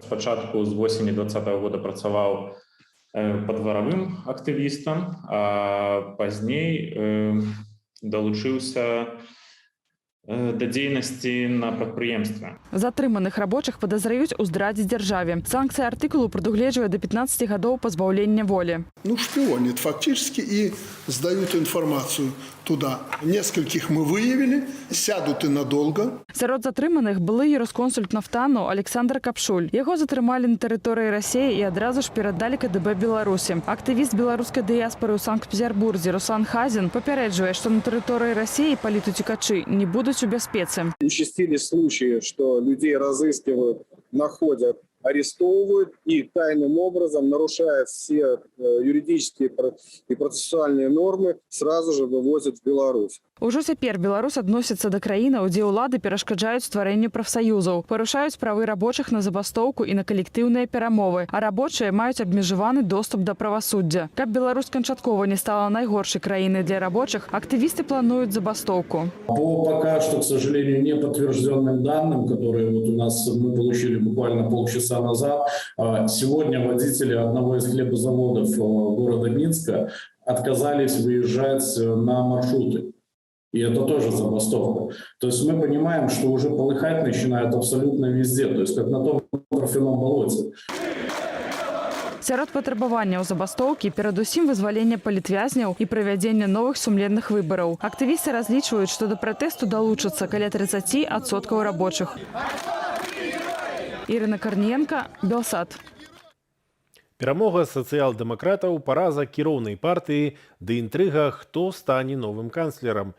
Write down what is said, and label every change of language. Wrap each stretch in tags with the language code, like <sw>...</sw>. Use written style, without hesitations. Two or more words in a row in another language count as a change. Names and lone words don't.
<be>Спачатку з восені 2020 года працаваў падваравым актывістам, а пазней далучыўся да дзейнасці на прадпрыемстве. Затрыманых рабочых падазраюць у здрадзе дзяржаве. Санкцыя артыкулу прадугледжвае да 15 гадоў пазбаўлення волі.</be> <ru>Шпионят фактически и сдают информацию туда. Нескольких мы выявили, сядут и надолго.</ru> <be>Сярод затрыманых былы юрысконсульт нафтану Александр Капшуль. Яго затрымалі на тэрыторыі Расіі і адразу ж перадалі КДБ Беларусі. Актывіст беларускай дыяспоры ў Санкт-Петербурзе Руслан Хазин папярэджвае, што на тэрыторыі Расіі палітуцікачы не будуць у бяспецы.</be> <ru>Участились случаи, что людей разыскивают, находят, арестовывают и тайным образом, нарушая все юридические и процессуальные нормы, сразу же вывозят в Беларусь.</ru> <be>Ужо цяпер Беларусь адносіцца да краінаў, дзе ўлады перашкаджаюць стварэнню прафсаюзаў, парушаюць правы рабочых на забастоўку і на калектыўныя перамовы, а рабочыя маюць абмежаваны доступ да правасуддзя. Каб Беларусь канчаткова не стала найгоршай краінай для рабочых, актывісты плануюць забастоўку.</be> <ru>По пока что, к сожалению, не подтвержденным данным, которые вот у нас мы получили буквально полчаса назад, сегодня водители одного из хлебозаводов города Минска отказались выезжать на маршруты. И это тоже забастовка. То есть мы понимаем, что уже полыхать начинают абсолютно везде, то есть как на том торфяном болоте.</ru> <be>Сярод патрабаванняў забастоўкі перадусім вызваленне палітвязняў і правядзенне новых сумленных выбараў. Актывісты разлічваюць, што да пратэсту далучацца каля 30% рабочых. Ірына Карніенка, Белсат. Перамога сацыял-дэмакратаў, параза кіроўнай партыі ды інтрыга, хто стане новым канцлерам.</be>